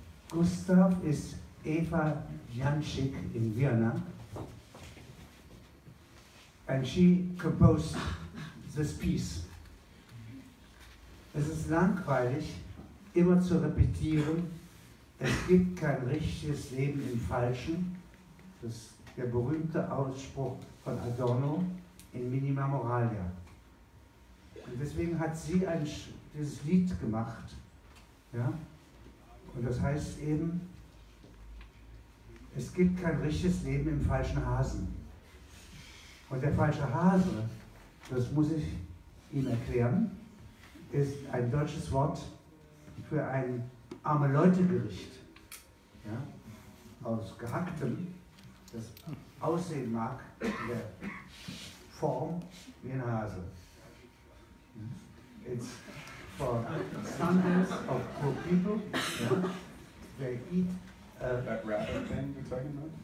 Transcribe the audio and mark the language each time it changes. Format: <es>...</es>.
<en>Gustav is Eva Janschik in Vienna, and she composed this piece.</en> <de>Es ist langweilig, immer zu repetieren, es gibt kein richtiges Leben im Falschen. Das ist der berühmte Ausspruch von Adorno in Minima Moralia. Und deswegen hat sie dieses Lied gemacht. Ja? Und das heißt eben, es gibt kein richtiges Leben im falschen Hasen. Und der falsche Hase, das muss ich Ihnen erklären, ist ein deutsches Wort für ein Arme-Leute-Gericht. Ja? Aus Gehacktem, das aussehen mag in der Form wie ein Hase.</de> <en>It's for standards of poor people. Yeah? They eat That rapper thing you're talking about?</en>